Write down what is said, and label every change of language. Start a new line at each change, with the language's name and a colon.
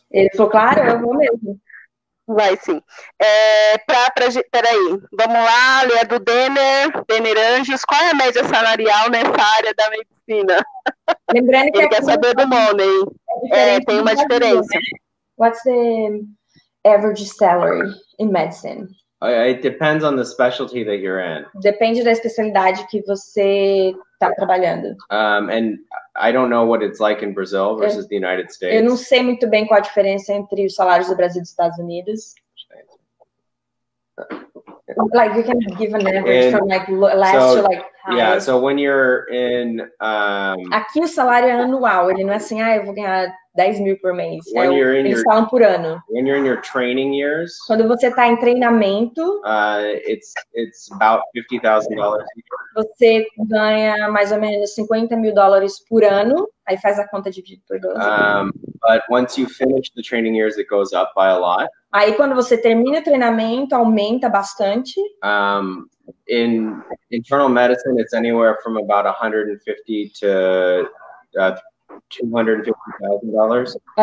Portuguese: Ele falou, claro, eu vou mesmo. Vai sim. Peraí, vamos lá, é do Denner Anjos. Qual é a média salarial nessa área da medicina? Lembrando que ele quer saber do money. Tem uma diferença. Né?
English: What's the average salary in medicine? It depends on the specialty that you're in.
Portuguese: Depende da especialidade que você está trabalhando.
English: And I don't know what it's like in Brazil versus the United States.
Portuguese: Eu não sei muito bem qual a diferença entre os salários do Brasil e dos Estados Unidos.
English: Like you can give an average from like last to like highest. Yeah, so when you're in
Portuguese: aqui o salário é anual, ele não é assim, eu vou ganhar 10 mil por mês. Eles falam por ano.
English: When you're in your training years,
Portuguese: quando você está em treinamento,
English: it's about $50,000.
Portuguese: Você ganha mais ou menos $50 mil por ano. Aí faz a conta dividido por 12.
English: But once you finish the training years, it goes up by a lot.
Portuguese: Aí quando você termina o treinamento, aumenta bastante.
English: In internal medicine, it's anywhere from about $150,000 to $250,000.